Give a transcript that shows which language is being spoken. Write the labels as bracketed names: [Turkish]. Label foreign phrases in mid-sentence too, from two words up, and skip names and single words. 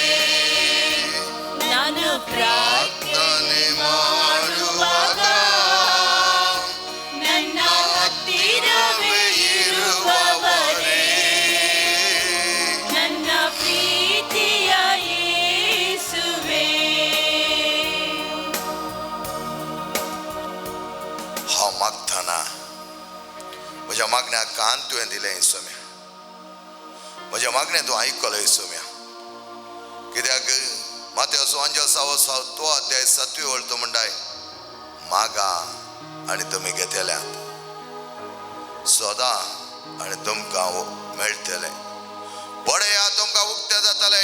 [Kannada] ನಾನು ಪ್ರಾರ್ಥನೆ ಮಾಡುವಾಗ ನನ್ನ ಹತ್ತಿರವೇ ಇರುವವರೇ, ನನ್ನ ಪ್ರೀತಿಯ ಯೇಸುವೇ. [Konkani] हांव मागतना म्हज्या मागण्याक कान तुवें दिलें येसुम्या. म्हज्या मागणें तूं आयकलो येसुम्या. कित्याक मातेचो अंजल 6 अध्याय 7 ओळ तो म्हणटाय, मागा आनी तुमी घेतल्यात, सोदा आनी तुमकां मेळटलें, पळया तुमकां उक्तें जातलें.